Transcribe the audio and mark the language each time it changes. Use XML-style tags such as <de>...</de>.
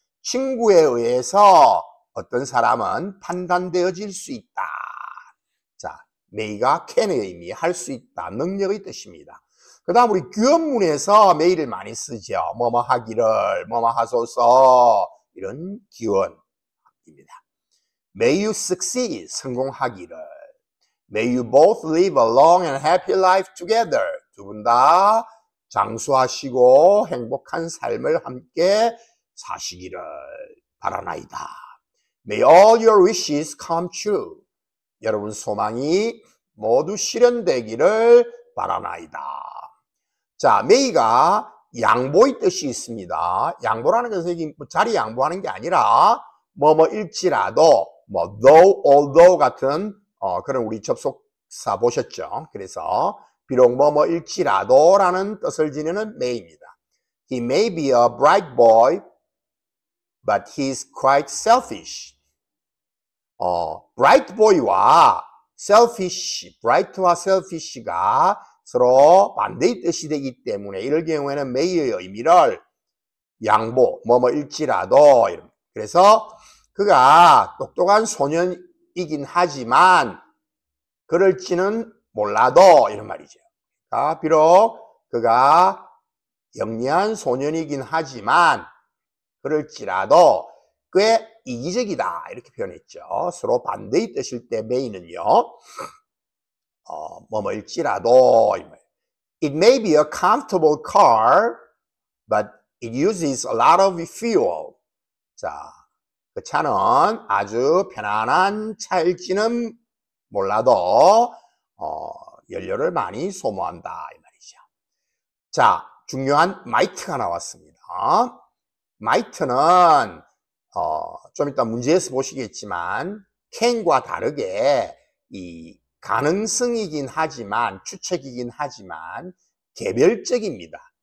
<ko>친구에 의해서 어떤 사람은 판단되어질 수 있다. 자, may가 can의 의미, 할 수 있다, 능력의 뜻입니다. 그 다음 우리 기원문에서 may를 많이 쓰죠. 뭐뭐 하기를, 뭐뭐 하소서, 이런 기원입니다.</ko> <en>May you succeed,</en> <ko>성공하기를.</ko> <en>May you both live a long and happy life together.</en> <ko>두 분 다 장수하시고 행복한 삶을 함께 사시기를 바라나이다.</ko> <en>May all your wishes come true.</en> <ko>여러분 소망이 모두 실현되기를 바라나이다. 자, may가 양보의 뜻이 있습니다. 양보라는 것은 자리 양보하는 게 아니라 뭐뭐일지라도 뭐 though, although 같은 그런 우리 접속사 보셨죠? 그래서 비록 뭐뭐일지라도 라는 뜻을 지니는 may입니다.</ko> <en>He may be a bright boy, but he's quite selfish.</en> <ko>bright boy와 selfish, bright와 selfish가 서로 반대의 뜻이 되기 때문에 이럴 경우에는 may의 의미를 양보, 뭐뭐일지라도 이런. 그래서 그가 똑똑한 소년이긴 하지만 그럴지는 몰라도 이런 말이죠. 그러니까 비록 그가 영리한 소년이긴 하지만 그럴지라도 꽤 이기적이다 이렇게 표현했죠. 서로 반대의 뜻일 때 may는요. 뭐뭐일지라도</ko> <en>It may be a comfortable car, but it uses a lot of fuel.</en> <ko>자, 그 차는 아주 편안한 차일지는 몰라도 연료를 많이 소모한다 이 말이죠. 자, 중요한 might가 나왔습니다. might는 좀 이따 문제에서 보시겠지만 can과 다르게 이 가능성이긴 하지만 추측이긴 하지만 개별적입니다.</ko>